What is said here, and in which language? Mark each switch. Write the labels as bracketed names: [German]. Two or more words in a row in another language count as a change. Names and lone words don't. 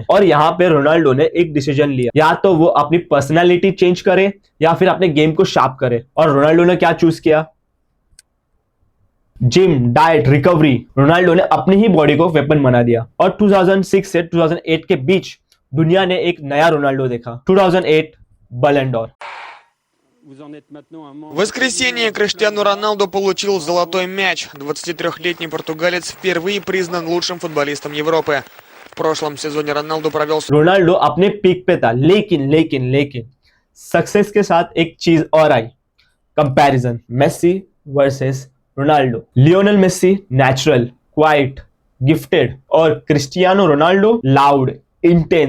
[Hindi] और यहाँ पे रोनाल्डो ने एक डिसीजन लिया, या तो वो अपनी [English] personality change [Hindi] करे या फिर अपने गेम को शार्प करे। और रोनाल्डो ने क्या चूज किया? [English] gym, diet, recovery. [Hindi] रोनाल्डो ने अपनी ही बॉडी को वेपन बना दिया। और 2006 से 2008 के बीच दुनिया ने एक नया रोनाल्डो देखा। 2008 बैलन डोर। [Russian] В воскресенье Криштиану Роналду получил золотой мяч. 23-летний португалец впервые признан лучшим футболистом Европы. В прошлом сезоне Роналду провел... [Hindi] रोनाल्डो अपने पीक पे था, लेकिन सक्सेस के साथ एक चीज और आई, कंपैरिजन मेसी वर्सेस रोनाल्डो। लियोनेल मेसी [English] natural, quiet, gifted [Hindi] और क्रिस्टियानो रोनाल्डो [English] loud, intense.